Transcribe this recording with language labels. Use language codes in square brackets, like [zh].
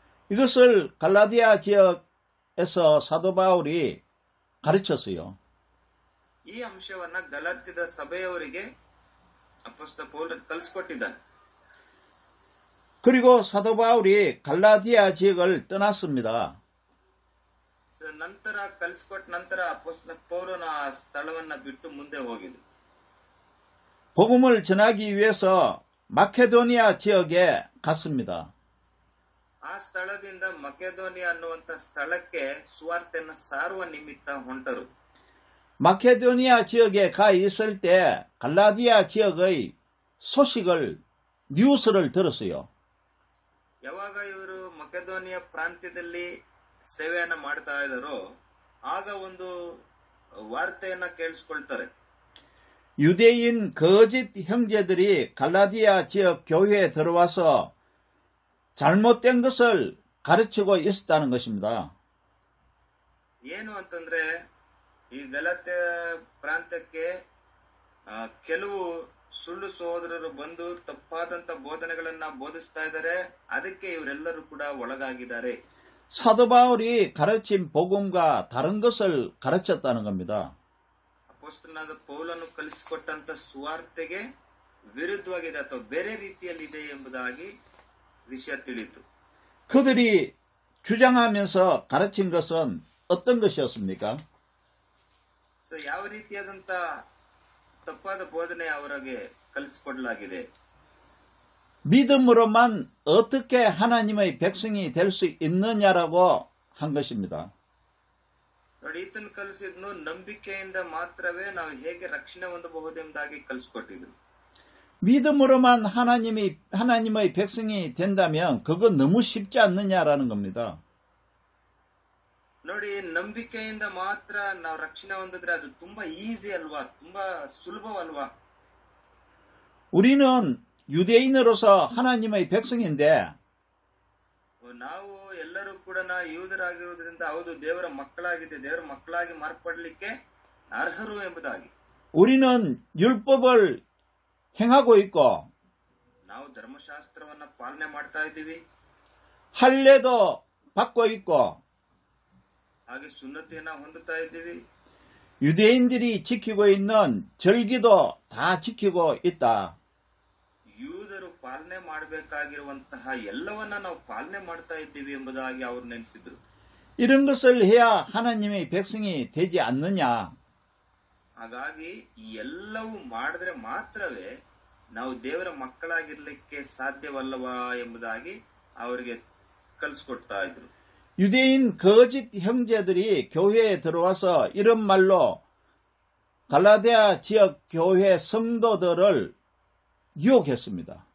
[ko] 이것을 갈라디아 지역에서 사도 바울이 가르쳤어요. [kn] ಈ ಅಂಶವನ್ನ ಗಲಾತ್ಯದ ಸಭೆಯವರಿಗೆ ಅಪೊಸ್ತಲ ಪೌಲನು ಕಲಿಸಿಕೊಟ್ಟಿದ್ದಾನೆ. [ko] 그리고 사도 바울이 갈라디아 지역을 떠났습니다. [kn] ನಂತರ ಕಲಿಸಿಕೊಟ್ಟ ನಂತರ ಅಪೊಸ್ತಲ ಪೌಲನು ಆ ಸ್ಥಳವನ್ನ ಬಿಟ್ಟು ಮುಂದೆ ಹೋಗಿದ್ದು. [ko] 복음을 전하기 위해서 마케도니아 지역에 갔습니다. [kn] ಆ ಸ್ಥಳದಿಂದ ಮಕೆದೋನಿಯಾ ಅನ್ನುವಂತ ಸ್ಥಳಕ್ಕೆ ಸುವಾರ್ತೆಯನ್ನು ಸಾರುವ ನಿಮಿತ್ತ ಹೊಂಟರು. [ko] 마케도니아 지역에 가 있을 때 갈라디아 지역의 소식을 뉴스를 들었어요. [kn] ಯಾವಾಗ ಇವರು ಮಕೆದೋನಿಯಾ ಪ್ರಾಂತ್ಯದಲ್ಲಿ ಸೇವೆಯನ್ನ ಮಾಡ್ತಾ ಇದ್ದಾರೋ ಆಗ ಒಂದು ವಾರ್ತೆಯನ್ನ ಕೇಳಿಸ್ಕೊಳ್ತಾರೆ. [ko] 유대인 거짓 형제들이 갈라디아 지역 교회에 들어와서 잘못된 것을 가르치고 있었다는 것입니다. [kn] ಏನು ಅಂತಂದ್ರೆ ಈ ಗಲಾತ್ಯ ಪ್ರಾಂತ್ಯಕ್ಕೆ ಕೆಲವು ಸುಳ್ಳು ಸಹೋದರರು ಬಂದು ತಪ್ಪಾದಂತ ಬೋಧನೆಗಳನ್ನ ಬೋಧಿಸ್ತಾ ಇದ್ದಾರೆ. ಅದಕ್ಕೆ ಇವರೆಲ್ಲರೂ ಕೂಡ ಒಳಗಾಗಿದ್ದಾರೆ. [ko] 사도 바울이 가르친 복음과 다른 것을 가르쳤다는 겁니다. [kn] ಅಪೊಸ್ತಲನಾದ ಪೌಲನು ಕಲಿಸಿಕೊಟ್ಟಂತ ಸುವಾರ್ತೆಗೆ ವಿರುದ್ಧವಾಗಿದೆ ಅಥವಾ ಬೇರೆ ರೀತಿಯಲ್ಲಿದೆ ಎಂಬುದಾಗಿ ವಿಷಯ ತಿಳಿಯಿತು. [ko] 그들이 주장하면서 가르친 것은 어떤 것이었습니까? [kn] ಸೊ ಯಾವ ರೀತಿಯಾದಂತ ತಪ್ಪಾದ ಬೋಧನೆ ಅವರಿಗೆ ಕಲಿಸಿಕೊಡಲಾಗಿದೆ? [ko] 믿음으로만 어떻게 하나님의 백성이 될 수 있느냐라고 한 것입니다. [kn] ನೋಡಿ, ಈತನ ಕಲಿಸಿದ್ನು ನಂಬಿಕೆಯಿಂದ ಮಾತ್ರವೇ ನಾವು ಹೇಗೆ ರಕ್ಷಣೆ ಹೊಂದಬಹುದೆಂಬುದಾಗಿ ಕಲಿಸಿಕೊಟ್ಟಿದ್ರು. [ko] 믿음으로만 하나님의 백성이 된다면 그건 너무 쉽지 않느냐라는 겁니다. [kn] ನೋಡಿ, ನಂಬಿಕೆಯಿಂದ ಮಾತ್ರ ನಾವು ರಕ್ಷಣೆ ಹೊಂದಿದ್ರೆ ಅದು ತುಂಬಾ ಈಸಿ ಅಲ್ವಾ, ತುಂಬಾ ಸುಲಭವಲ್ವಾ? [ko] 우리는 유대인으로서 하나님의 백성인데 [kn] ನಾವು ಎಲ್ಲರೂ ಕೂಡ ಯೂದರಾಗಿರುವುದರಿಂದ ಹೌದು ದೇವರ ಮಕ್ಕಳಾಗಿದೆ, ದೇವರ ಮಕ್ಕಳಾಗಿ ಮಾರ್ಪಡಲಿಕ್ಕೆ ಅರ್ಹರು ಎಂಬುದಾಗಿ [ko] 우리는 율법을 행하고 있고 [kn] ನಾವು ಧರ್ಮಶಾಸ್ತ್ರವನ್ನ ಪಾಲನೆ ಮಾಡ್ತಾ ಇದ್ದೀವಿ, [ko] 할례도 받고 있고 [kn] ಹಾಗೆ ಸುನ್ನತಿಯನ್ನ ಹೊಂದುತ್ತಾ ಇದ್ದೀವಿ. [ko] 유대인들이 지키고 있는 절기도 다 지키고 있다. [kn] ಯೂದರು ಪಾಲನೆ ಮಾಡಬೇಕಾಗಿರುವಂತಹ ಎಲ್ಲವನ್ನ ನಾವು ಪಾಲನೆ ಮಾಡ್ತಾ ಇದ್ದೀವಿ ಎಂಬುದಾಗಿ ಅವರು ನೆನೆಸಿದ್ರು. [ko] 이런 것을 해야 하나님의 백성이 되지 않느냐? [kn] ಹಾಗಾಗಿ ಈ ಎಲ್ಲವೂ ಮಾಡಿದ್ರೆ ಮಾತ್ರವೇ ನಾವು ದೇವರ ಮಕ್ಕಳಾಗಿರ್ಲಿಕ್ಕೆ ಸಾಧ್ಯವಲ್ಲವಾ ಎಂಬುದಾಗಿ ಅವರಿಗೆ ಕಲಿಸ್ಕೊಡ್ತಾ ಇದ್ರು. [ko] 유대인 거짓 형제들이 교회에 들어와서 이런 말로 갈라디아 지역 교회 성도들을 유혹했습니다.